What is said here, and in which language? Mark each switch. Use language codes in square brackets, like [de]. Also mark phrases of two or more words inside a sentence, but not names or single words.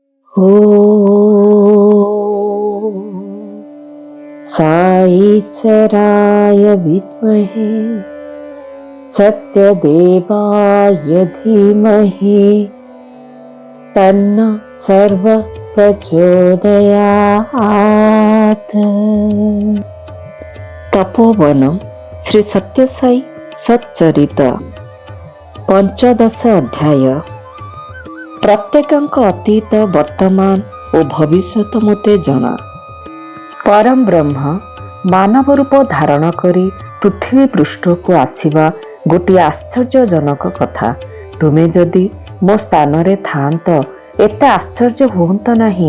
[sa] ॐ साईश्वराय विद्महे सत्यदेवाय धीमहि तन्नो सर्वः प्रचोदयात्। तपोवनम श्री सत्यसाई सच्चरित पंचदश अध्याय। [or] प्रत्येकଙ୍କ ଅତୀତ ବର୍ତ୍ତମାନ ଓ ଭବିଷ୍ୟତ ମୋତେ ଜଣା। ପରମ ବ୍ରହ୍ମ ମାନବ ରୂପ ଧାରଣ କରି ପୃଥିବୀ ପୃଷ୍ଠକୁ ଆସିବା ଗୋଟିଏ ଆଶ୍ଚର୍ଯ୍ୟଜନକ କଥା। ତୁମେ ଯଦି ମୋ ସ୍ଥାନରେ ଥାଆନ୍ତ ଏତେ ଆଶ୍ଚର୍ଯ୍ୟ ହୁଅନ୍ତା ନାହିଁ।